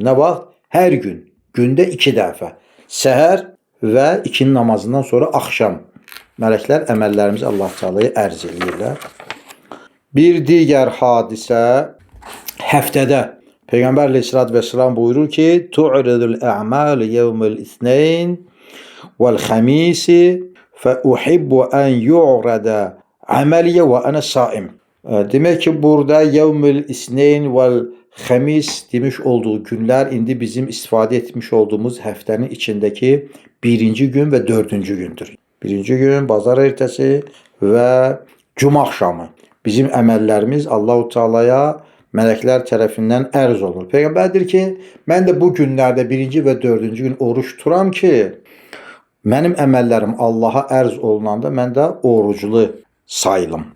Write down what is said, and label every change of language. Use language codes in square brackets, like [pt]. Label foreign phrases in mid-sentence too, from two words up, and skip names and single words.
[az] Nə vaxt? Hər gün, gündə 2 dəfə. Səhər və ikindi namazından sonra axşam mələklər əməllərimizi Allah Teala'ya ərz edirlər. Bir digər hadisə həftədə Peyğəmbər [ar] عليه الصلاة والسلام [az] buyurur ki, [ar] تعرض الأعمال يوم الاثنين والخميس فأحب أن يعرض عملي وأنا صائم. [az] Demək ki, burada [ar] يوم الاثنين والخميس [az] demiş olduğu günlər indi bizim istifadə etmiş olduğumuz həftənin içindəki 1-ci gün və 4-cü gündür. 1-ci gün bazar ertəsi və cuma axşamı. Bizim əməllərimiz Allah-u Teala'ya mələklər tərəfindən ərz olunur. Peyğəmbər deyir ki, mən də bu günlərdə 1-ci və 4-cü gün oruç tuturam ki, mənim əməllərim Allaha ərz olunanda mən də oruclu sayılım.